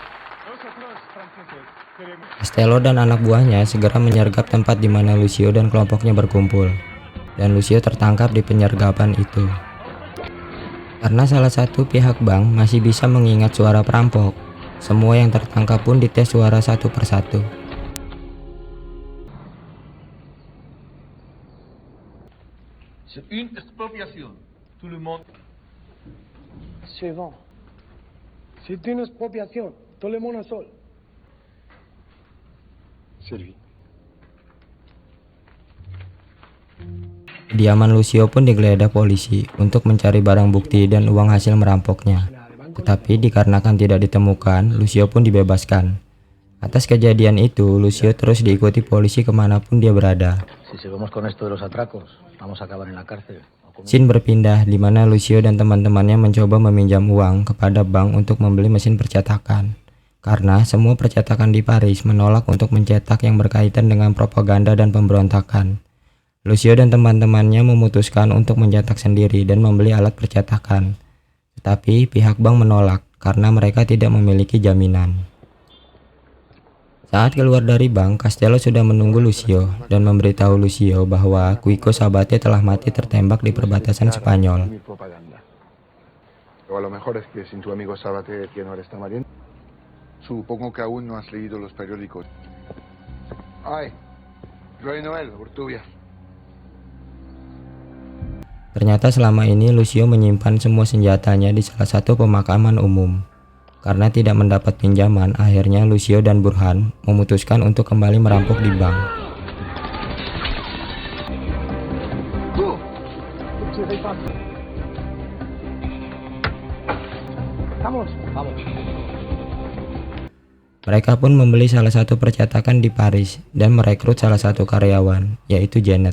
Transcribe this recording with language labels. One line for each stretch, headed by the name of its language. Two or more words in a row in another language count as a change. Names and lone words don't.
Indonesian: Castello dan anak buahnya segera menyergap tempat di mana Lucio dan kelompoknya berkumpul. Dan Lucio tertangkap di penyergapan itu. Karena salah satu pihak bank masih bisa mengingat suara perampok, semua yang tertangkap pun dites suara satu persatu.
French: C'est une expropriation. Tout le monde. Suivant. C'est une expropriation. Tout le monde sol. Servi.
Indonesian: Kediaman Lucio pun digeledah polisi untuk mencari barang bukti dan uang hasil merampoknya. Tetapi dikarenakan tidak ditemukan, Lucio pun dibebaskan. Atas kejadian itu, Lucio terus diikuti polisi kemanapun dia berada.
Spanish: Si seguimos con esto de los atracos, vamos a acabar en la cárcel.
Indonesian: Scene berpindah di mana Lucio dan teman-temannya mencoba meminjam uang kepada bank untuk membeli mesin percetakan. Karena semua percetakan di Paris menolak untuk mencetak yang berkaitan dengan propaganda dan pemberontakan. Lucio dan teman-temannya memutuskan untuk mencetak sendiri dan membeli alat percetakan. Tetapi pihak bank menolak karena mereka tidak memiliki jaminan. Saat keluar dari bank, Castello sudah menunggu Lucio dan memberitahu Lucio bahwa Quico Sabate telah mati tertembak di perbatasan Spanyol.
Spanish: O a lo mejor es que sin tu amigo Sabate que no está muriendo. Supongo que aún no has leído los periódicos. Ay, Roy Noel, Urtubia.
Indonesian: Ternyata selama ini Lucio menyimpan semua senjatanya di salah satu pemakaman umum. Karena tidak mendapat pinjaman, akhirnya Lucio dan Burhan memutuskan untuk kembali merampok di bank. Mereka pun membeli salah satu percetakan di Paris dan merekrut salah satu karyawan, yaitu Janet.